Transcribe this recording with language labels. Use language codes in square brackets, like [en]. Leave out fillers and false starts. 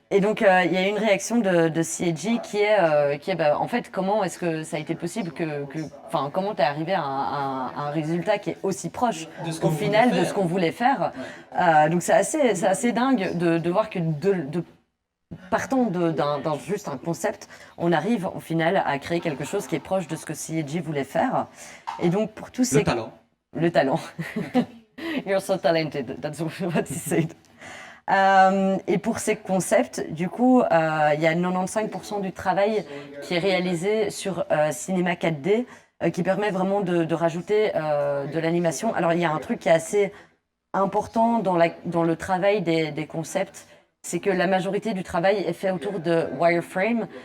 [fr] Et donc il y a eu une réaction de CIG qui est bah, en fait, comment est-ce que ça a été possible enfin, comment t'es arrivé à un résultat qui est aussi proche au final de ce qu'on voulait faire. Donc c'est assez dingue de voir que partant d'un juste un concept, on arrive au final à créer quelque chose qui est proche de ce que CIG voulait faire. Et donc pour tous ces... Le talent. [en] You're so talented, that's what he said. [fr] Et pour ces concepts, du coup, il y a 95% du travail qui est réalisé sur cinéma 4D, qui permet vraiment de rajouter de l'animation. Alors il y a un truc qui est assez important dans le travail des concepts, c'est que la majorité du travail est fait autour de wireframe.